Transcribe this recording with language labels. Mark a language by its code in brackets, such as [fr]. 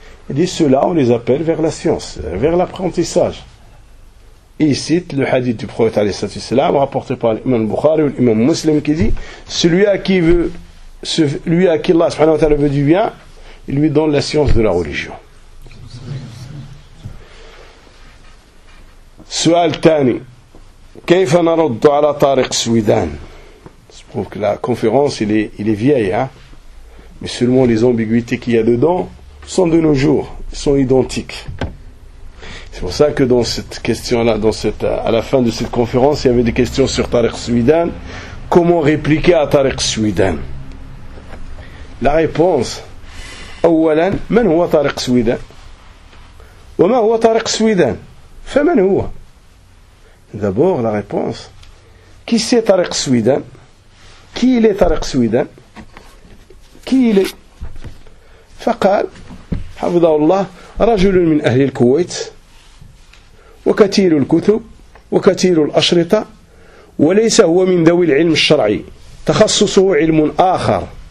[fr] Et dit cela on les appelle vers la science, vers l'apprentissage. Et il cite le hadith du prophète alayhi salatu wassalam rapporté par l'imam Bukhari ou l'imam Muslim qui dit celui à qui Allah subhanahu wa ta'ala veut du bien, il lui donne la science de la religion. [ar] سؤال ثاني كيف نرد على طارق سويدان [fr] prouve que la conférence, il est vieille, hein. Mais seulement les ambiguïtés qu'il y a dedans sont de nos jours, sont identiques. C'est pour ça que dans cette question-là, à la fin de cette conférence, il y avait des questions sur Tariq Suidan. Comment répliquer à Tariq Suidan? La réponse, [ar] أولاً, من هو [fr] Tariq Suidan? [ar] وما هو Tariq Suidan? فمن هو? [fr] D'abord, la réponse, qui c'est Tariq Suidan? Qui il est Tariq Suidan? Qui il est? [ar] فقال, حفظ الله, رجل من أهل الكويت, وكثير الكتب وكثير الأشرطة وليس هو من ذوي العلم الشرعي تخصصه علم آخر